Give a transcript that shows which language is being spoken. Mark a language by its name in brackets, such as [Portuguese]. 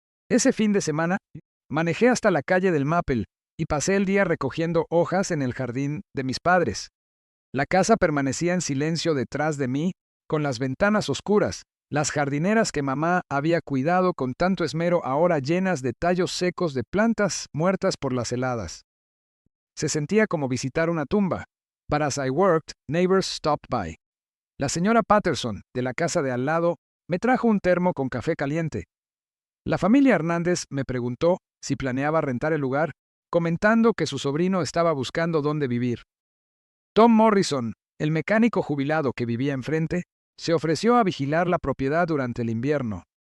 [Spanish] Ese fin de semana, manejé hasta la calle del Maple y pasé el día recogiendo hojas en el jardín de mis padres. La casa permanecía en silencio detrás de mí, con las ventanas oscuras, las jardineras que mamá había cuidado con tanto esmero ahora llenas de tallos secos de plantas muertas por las heladas. Se sentía como visitar una tumba. [English] But as I worked, neighbors stopped by. [Spanish] La señora Patterson, de la casa de al lado, me trajo un termo con café caliente. La familia Hernández me preguntó si planeaba rentar el lugar, comentando que su sobrino estaba buscando dónde vivir. Tom Morrison, el mecánico jubilado que vivía enfrente, se ofreció a vigilar la propiedad durante el invierno.